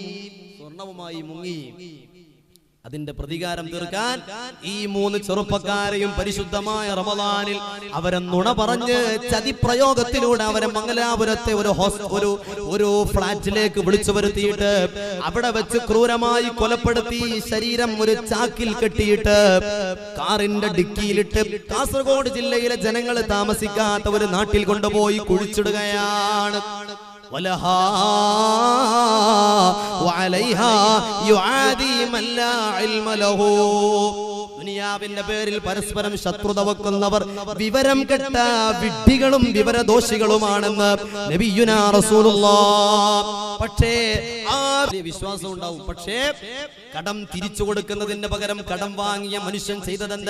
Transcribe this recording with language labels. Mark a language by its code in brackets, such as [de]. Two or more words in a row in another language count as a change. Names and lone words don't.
[ml] അതിന്റെ പ്രതികാരം തീർക്കാൻ ഈ 3 ചെറുപ്പക്കാരെയും പരിശുദ്ധമായ റമദാനിൽ അവരെ നുണ പറഞ്ഞ് ചതിപ്രയോഗത്തിലൂടെ അവരെ മംഗലാപുരത്തെ ഒരു ഫ്ലാറ്റിലേക്ക് വിളിച്ചു വരുത്തിയിട്ട് അവിടെ വെച്ച് ക്രൂരമായി കൊലപ്പെടുത്തി ശരീരം ഒരു ചാക്കിൽ കെട്ടിയിട്ട് കാറിന്റെ ഡിക്കിയിലിട്ട് കാസർഗോഡ് ജില്ലയിലെ ജനങ്ങൾ താമസിക്കാത്ത ഒരു നാട്ടിൽ കൊണ്ടുപോയി കുഴിച്ചിടുകയാണ്. [ar] ولها وعليها يعادي من لا علم له. [ml] ദുനിയാവിന്റെ പേരിൽ പരസ്പരം ശത്രുത വെക്കുന്നവർ വിവരം കെട്ട വിഡ്ഢികളും വിവരദോഷികളുമാണെന്ന് [ar] نبينا رسول الله. [ml] പക്ഷേ ആ വിശ്വാസം ഉണ്ടാവും. പക്ഷേ കടം തിരിച്ചു കൊടുക്കുന്നതിന് പകരം കടം വാങ്ങിയ മനുഷ്യൻ ചെയ്തതെന്താ?